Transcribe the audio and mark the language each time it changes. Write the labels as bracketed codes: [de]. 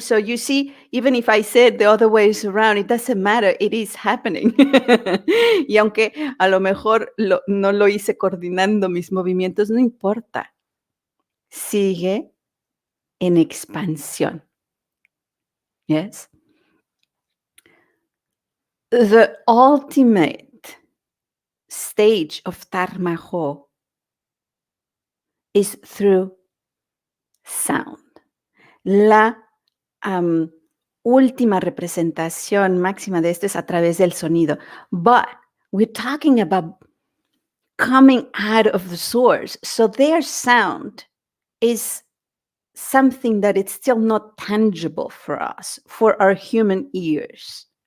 [en] So you see, even if I said the other ways around, it doesn't matter, it is happening. [es] Y aunque a lo mejor no lo hice coordinando mis movimientos, no importa. Sigue en expansión. Yes. [en] The ultimate stage of Tarmajo is through sound. [es] La última representación máxima de esto es a través del sonido. [en] But we're talking about coming out of the source. So their sound is something that it's still not tangible for us, for our human ears.